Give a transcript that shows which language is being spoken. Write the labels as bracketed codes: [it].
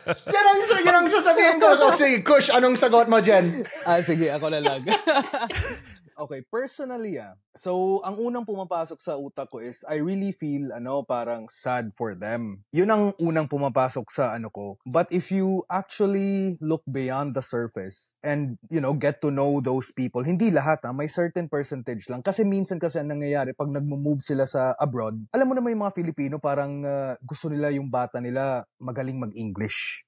[tl] Yan ang sasabihin ko. So, sige, Kush, anong sagot mo dyan? Sige, ako na lang. Okay, personally, so, ang unang pumapasok sa utak ko is, [en] I really feel, [tl] parang [en] sad for them. [tl] Yun ang unang pumapasok sa ko. [en] But if you actually look beyond the surface and, get to know those people, [tl] hindi lahat, may certain percentage lang. Kasi minsan kasi ang nangyayari, pag nagmo-move sila sa abroad, alam mo naman yung mga Filipino, parang gusto nila yung bata nila magaling mag-English.